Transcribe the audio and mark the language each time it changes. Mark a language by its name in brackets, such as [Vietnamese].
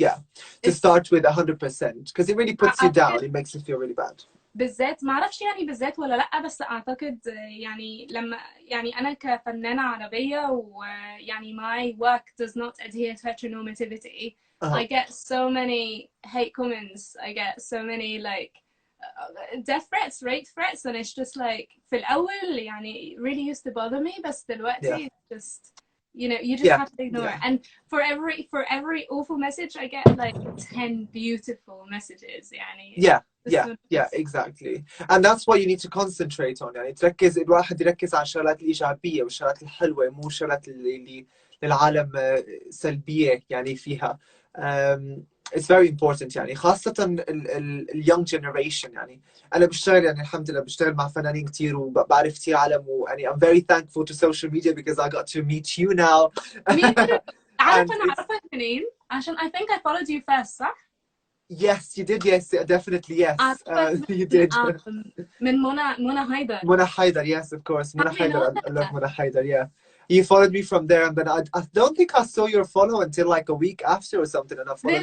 [English] Yeah, to start with 100% because it really puts you down. It makes you feel really bad. [Arabic] بالذات ما اعرفش يعني بالذات ولا لا، بس اعتقد يعني لما يعني انا كفنانة عربية ويعني [English] my work does not adhere to heteronormativity. I get so many hate comments, I get so many like death threats, rape threats, and it's just like [Arabic] في الأول يعني [English] really used to bother me، [Arabic] بس دلوقتي [English] just you know you just have to ignore it. And for every awful message I get like 10 beautiful messages يعني. Yeah, exactly. And that's what you need to concentrate on. [Arabic] يعني الواحد يركز على الشغلات الإيجابية والشغلات الحلوة، مو الشغلات اللي للعالم سلبية يعني فيها. [English] It's very important [Arabic] يعني خاصة ال [English] young generation. [Arabic] يعني أنا بشتغل يعني الحمد لله بشتغل مع فنانين كتير وبعرف كتير عالم، ويعني [English] I'm very thankful to social media because I got to meet you now. [Arabic] عارفة أنا أعرفك منين؟ عشان [English] I think I followed you first [Arabic] صح؟ [English] Yes, you did. Yes, definitely. Yes, you did. [Arabic] من منى هيدر. [English] Mona Haidar, yes, of course. Mona I know Haidar, I love that. Mona Haidar, yeah. You followed me from there, and then I don't think I saw your follow until like a week after or something, and I followed